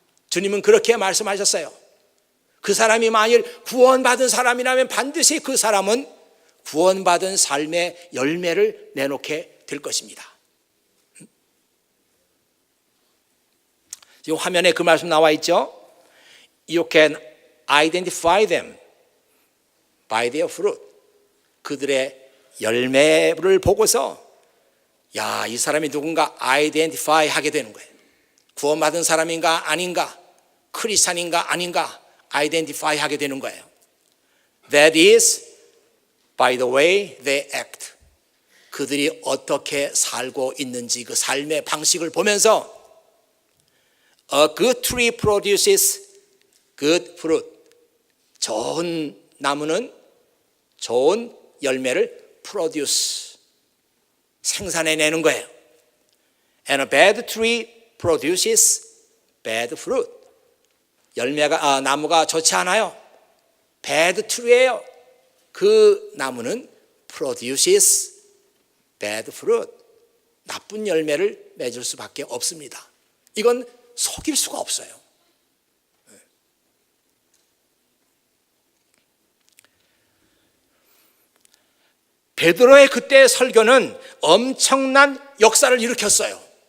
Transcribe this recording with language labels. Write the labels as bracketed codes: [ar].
[ko] 주님은 그렇게 말씀하셨어요. 그 사람이 만일 구원받은 사람이라면 반드시 그 사람은 구원받은 삶의 열매를 내놓게 될 것입니다. 지금 화면에 그 말씀 나와 있죠. [en] You can identify them by their fruit. [ko] 그들의 열매를 보고서, 야, 이 사람이 누군가 identify 하게 되는 거예요. 구원받은 사람인가 아닌가, 크리스찬인가 아닌가 identify 하게 되는 거예요. [en] That is by the way they act. [ko] 그들이 어떻게 살고 있는지 그 삶의 방식을 보면서, [en] A good tree produces good fruit. [ko] 좋은 나무는 좋은 열매를 produce, 생산해내는 거예요. [en] And a bad tree produces bad fruit. [ko] 나무가 좋지 않아요. bad tree예요. 그 나무는 [en] produces bad fruit. [ko] 나쁜 열매를 맺을 수밖에 없습니다. 이건 속일 수가 없어요. 베드로의 그때의 설교는 엄청난 역사를 일으켰어요.